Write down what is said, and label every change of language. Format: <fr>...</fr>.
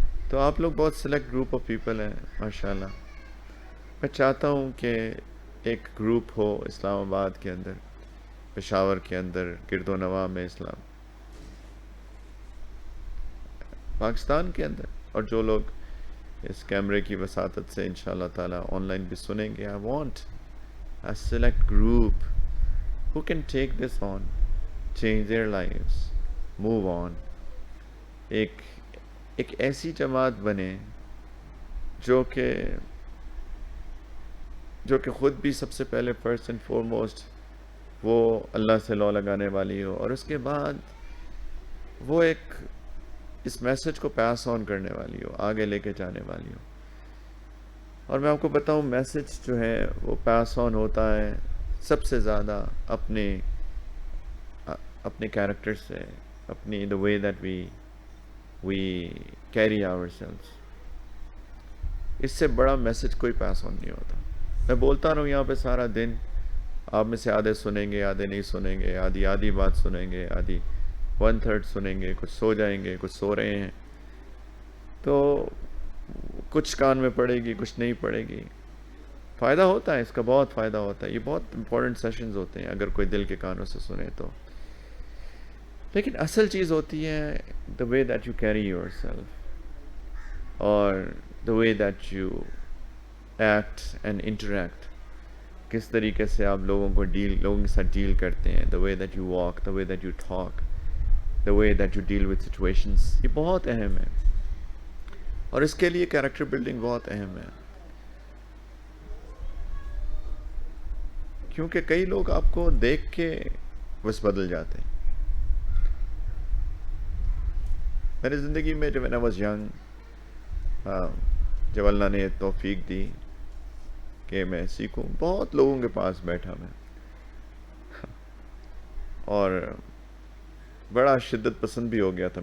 <ur>تو آپ لوگ بہت</ur> <en>select group of people</en> <ur>ہیں ماشاءاللہ۔ میں چاہتا ہوں کہ ایک گروپ ہو اسلام آباد کے اندر، پشاور کے اندر، گرد و نواح میں اسلام پاکستان کے اندر، اور جو لوگ اس کیمرے کی وساطت سے انشاءاللہ تعالیٰ آن لائن بھی سنیں گے.</ur> <en>I want a select group who can take this on, change their lives, move on.</en> <ur>ایک ایسی جماعت بنے جو کہ خود بھی سب سے پہلے</ur> <en>first and foremost</en> <ur>وہ اللہ سے لو لگانے والی ہو، اور اس کے بعد وہ ایک اس میسج کو پاس آن کرنے والی ہو، آگے لے کے جانے والی ہو. اور میں آپ کو بتاؤں میسج جو ہے وہ پاس آن ہوتا ہے سب سے زیادہ اپنے کیریکٹر سے، اپنی</ur> <en>the way that we carry ourselves.</en> <ur>اس سے بڑا میسج کوئی پاس آن نہیں ہوتا. میں بولتا رہوں یہاں پہ سارا دن، آپ میں سے آدھے سنیں گے، آدھے نہیں سنیں گے، آدھی بات سنیں گے، آدھی 1/3 سنیں گے، کچھ سو جائیں گے، کچھ سو رہے ہیں، تو کچھ کان میں پڑے گی، کچھ نہیں پڑے گی. فائدہ ہوتا ہے اس کا، بہت فائدہ ہوتا ہے. یہ بہت امپورٹنٹ سیشنز ہوتے ہیں اگر کوئی دل کے کانوں سے سنے تو. لیکن اصل چیز ہوتی ہے</ur> <en>the way that you carry yourself</en> <ur>اور</ur> <en>the way that you act and interact.</en> <ur>کس طریقے سے آپ لوگوں کے ساتھ ڈیل کرتے ہیں.</ur> <en>the way that you walk, the way that you talk, the way that you deal with situations.</en> <ur>یہ بہت اہم ہے، اور اس کے لیے کیریکٹر بلڈنگ بہت اہم ہے. کیونکہ کئی لوگ آپ کو دیکھ کے بس بدل جاتے ہیں. میری زندگی میں جب</ur> <en>I was young،</en> <ur>جب اللہ نے توفیق دی کہ میں سیکھوں، بہت لوگوں کے پاس بیٹھا میں، اور بڑا شدت پسند بھی ہو گیا تھا.</ur>